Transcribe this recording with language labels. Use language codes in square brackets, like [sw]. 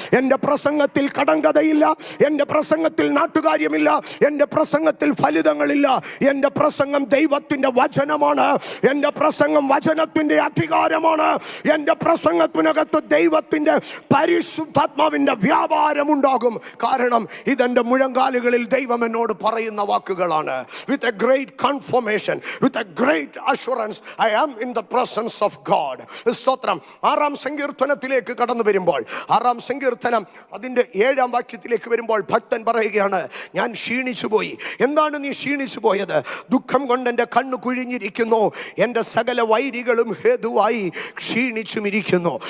[ml] എൻ്റെ പ്രസംഗത്തിൽ കടങ്കഥയില്ല, എൻ്റെ പ്രസംഗത്തിൽ നാട്ടുകാര്യമില്ല, എൻ്റെ പ്രസംഗത്തിൽ ഫലിതങ്ങളില്ല. എൻ്റെ പ്രസംഗം ദൈവത്തിന്റെ വചനമാണ്. എൻ്റെ പ്രസംഗം വചനത്തിന്റെ അധികാരമാണ്. എൻ്റെ പ്രസംഗത്തിനകത്ത് ദൈവത്തിന്റെ പരിശുദ്ധാത്മാവിന്റെ വ്യാപാരമുണ്ടാകും. കാരണം ഇതെന്റെ മുഴങ്കാലുകളിൽ ദൈവം എന്നോട് പറയുന്ന വാക്കുകളാണ്. [en] With a great confirmation, with a great assurance, I am in the presence of God. [ml] സ്തോത്രം. 6-ാം സങ്കീർത്തനത്തിലേക്ക് കടന്നു വരുമ്പോൾ, 6-ാം സങ്കീർത്തനം അതിൻ്റെ 7-ാം വാക്യത്തിലേക്ക് വരുമ്പോൾ ഭക്തൻ പറയുകയാണ്, ഞാൻ ക്ഷീണിച്ചു പോയി. എന്താണ് നീ ക്ഷീണിച്ചു പോയത്? ദുഃഖം കൊണ്ട് എൻ്റെ കണ്ണു കുഴിഞ്ഞിരിക്കുന്നു, എൻ്റെ സകല വൈരികളും ഹേതുവായി ക്ഷീണിച്ചുമിരിക്കുന്നു.